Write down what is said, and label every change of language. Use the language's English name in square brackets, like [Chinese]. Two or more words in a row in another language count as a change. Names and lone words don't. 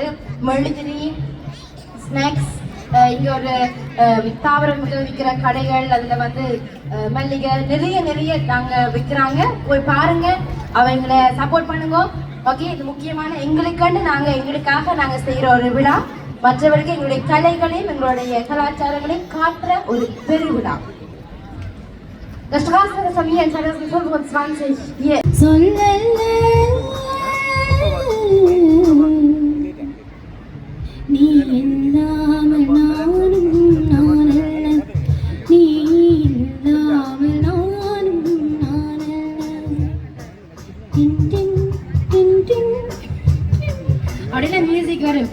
[Tamil] மெழுதிரி, ஸ்நாக்ஸ், இங்கே ஒரு தாவரங்கள் விற்கிற கடைகள், அதில் வந்து மல்லிகை நிறைய நாங்கள் விற்கிறாங்க. போய் பாருங்க, அவங்களை சப்போர்ட் பண்ணுங்க. ஓகே, இது முக்கியமான எங்களுக்காக நாங்கள் செய்கிற ஒரு விழா. மற்றவர்களுக்கு எங்களுடைய கலைகளையும் எங்களுடைய கலாச்சாரங்களையும் காட்டுற ஒரு பெருவிழா. [German] Der Straßenfest haben wir in 2025 hier. [Tamil] நீ இல்லாமல் நானும் நானல்ல, நீ இல்லாமல் நானும் நானல்ல. அப்படின்னா மியூசிக் வரும்.